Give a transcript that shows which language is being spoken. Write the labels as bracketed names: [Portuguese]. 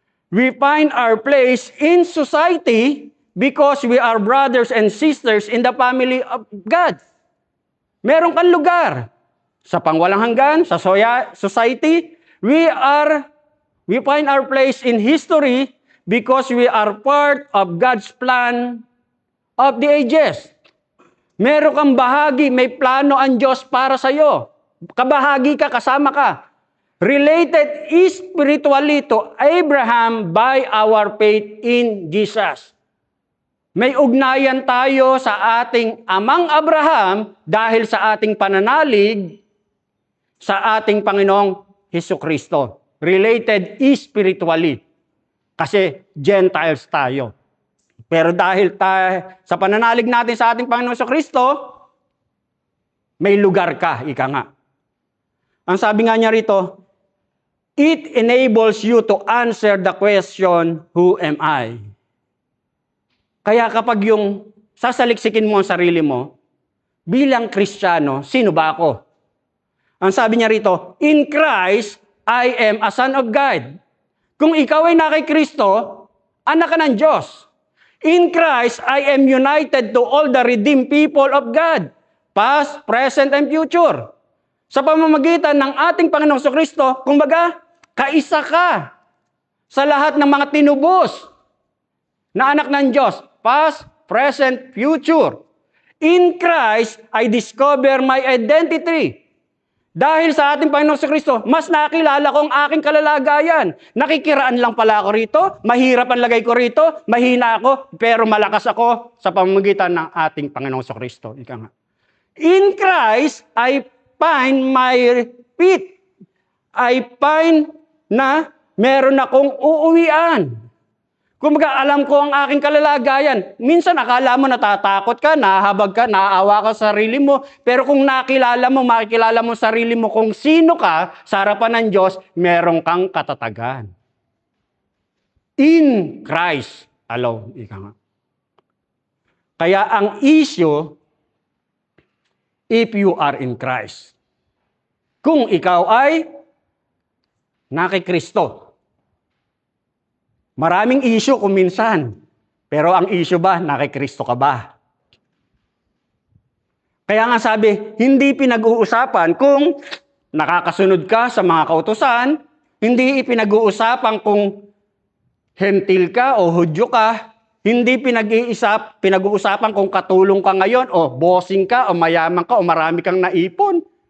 [English] We find our place in society because we are brothers and sisters in the family of God. [Filipino] Meron kang lugar sa pangwalang hanggan, sa society. [English] We find our place in history because we are part of God's plan of the ages. [Filipino] Meron kang bahagi, may plano ang Diyos para sa iyo. Kabahagi ka, kasama ka. [English] Related spiritually to Abraham by our faith in Jesus. [Filipino] May ugnayan tayo sa ating amang Abraham dahil sa ating pananalig sa ating Panginoong Hesukristo. [English] Related spiritually. [Filipino] Kasi Gentiles tayo. Pero dahil sa pananalig natin sa ating Panginoong Hesukristo, may lugar ka, ika nga. Ang sabi nga niya rito, [English] it enables you to answer the question, who am I? [Filipino] Kaya kapag yung sasaliksikin mo ang sarili mo, bilang Kristiyano, sino ba ako? Ang sabi niya rito, [English] in Christ, I am a son of God. [Filipino] Kung ikaw ay na kay Kristo, anak ka ng Diyos. [English] In Christ, I am united to all the redeemed people of God, past, present, and future. [Filipino] Sa pamamagitan ng ating Panginoong Kristo, kumbaga, kaisa ka sa lahat ng mga tinubos na anak ng Diyos, [English] past, present, future. In Christ, I discover my identity. [Filipino] Dahil sa ating Panginoong Kristo, mas nakilala ko ang aking kalalagayan. Nakikiraan lang pala ako rito, mahirap ang lagay ko rito, mahina ako, pero malakas ako sa pamamagitan ng ating Panginoong Kristo. Ika nga. [English] In Christ, I find my feet. I find [Filipino] na meron akong uuwian. Kumbaga, alam ko ang aking kalalagayan. Minsan, akala mo natatakot ka, nahahabag ka, naaawa ka sa sarili mo. Pero kung nakilala mo, makikilala mo sarili mo kung sino ka sa harapan ng Diyos, meron kang katatagan. [English] In Christ alone. [Filipino] Ika nga. Kaya ang issue, [English] if you are in Christ. [Filipino] Kung ikaw ay na kay Kristo. Maraming issue kung minsan. Pero ang issue ba, na kay Kristo ka ba? Kaya nga sabi, hindi pinag-uusapan kung nakakasunod ka sa mga kautusan, hindi ipinag-uusapan kung hentil ka o Hudyo ka, hindi pinag-uusapan kung katulong ka ngayon o bossing ka o mayaman ka o marami kang naipon.